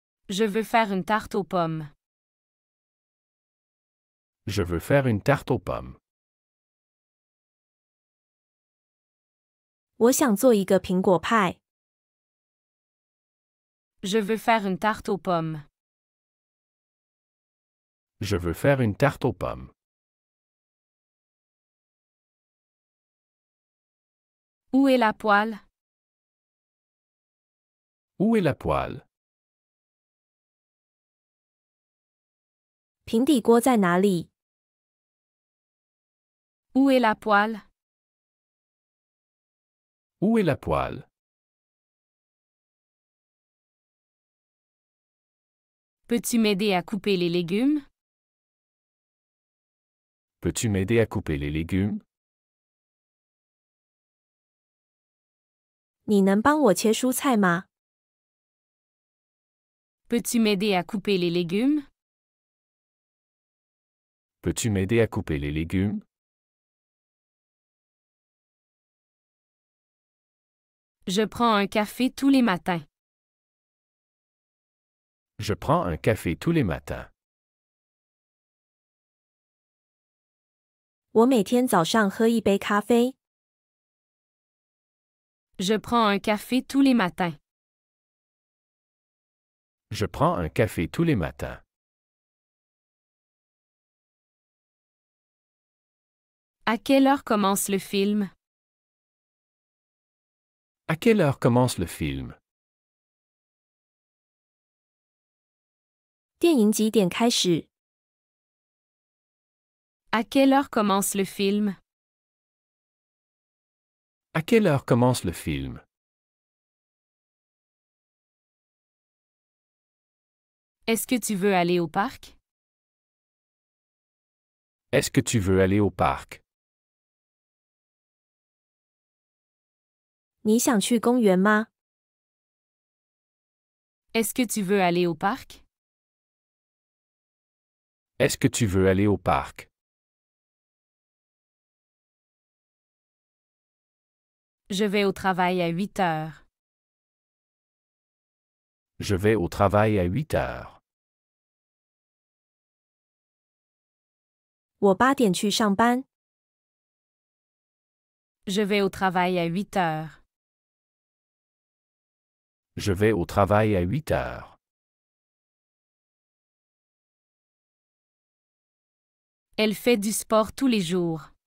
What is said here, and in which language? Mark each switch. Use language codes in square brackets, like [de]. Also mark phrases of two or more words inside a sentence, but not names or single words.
[fr] Je veux faire une tarte aux pommes. Je veux faire une tarte aux pommes. [zh] 我想做一个苹果派。 [fr] Je veux faire une tarte aux pommes. Je veux faire une tarte aux pommes. Où est la poêle? Où est la poêle? [zh] 平底锅在哪里？ [fr] Où est la poêle? Où est la poêle? Peux-tu m'aider à couper les légumes? Peux-tu m'aider à couper les légumes? [zh] 你能帮我切蔬菜吗？ [fr] Peux-tu m'aider à couper les légumes? Peux-tu m'aider à couper les légumes? Je prends un café tous les matins. Je prends un café tous les matins. [zh] 我每天早上喝一杯咖啡。 [fr] Je prends un café tous les matins. Je prends un café tous les matins. À quelle heure commence le film? À quelle heure commence le film? [zh] 电影几点开始？ [fr] À quelle heure commence le film? À quelle heure commence le film? Est-ce que tu veux aller au parc? Est-ce que tu veux aller au parc? [zh] 你想去公园吗？ [fr] Est-ce que tu veux aller au parc? Est-ce que tu veux aller au parc? Je vais au travail à 8 heures. Je vais au travail à 8 heures. [zh] 我8点去上班。 [fr] Je vais au travail à 8 heures. Je vais au travail à 8 heures. Elle fait du sport tous les jours.